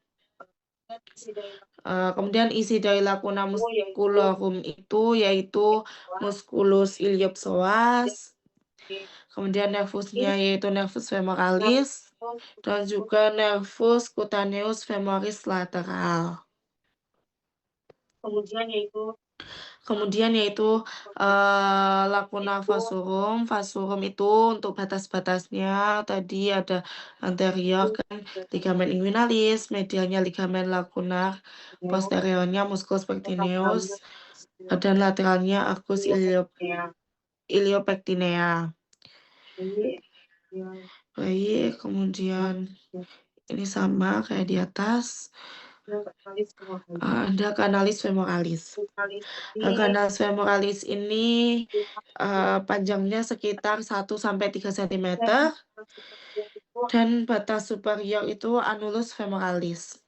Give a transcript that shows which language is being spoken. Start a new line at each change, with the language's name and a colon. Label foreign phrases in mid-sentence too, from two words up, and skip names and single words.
Indonesian: Kemudian isi dari lacuna musculorum itu yaitu musculus iliopsoas, kemudian nervusnya yaitu nervus femoralis, dan juga nervus cutaneus femoris lateral. Kemudian yaitu lacuna vascuum. Vascuum itu untuk batas-batasnya tadi ada anterior kan ligamen inguinalis, medialnya ligamen lacunar, posteriornya musculus pectineus, dan lateralnya arcus iliopectinea. Baik, kemudian ini sama kayak di atas. Ada canalis femoralis. Canalis femoralis ini panjangnya sekitar 1-3 cm dan batas superior itu annulus femoralis.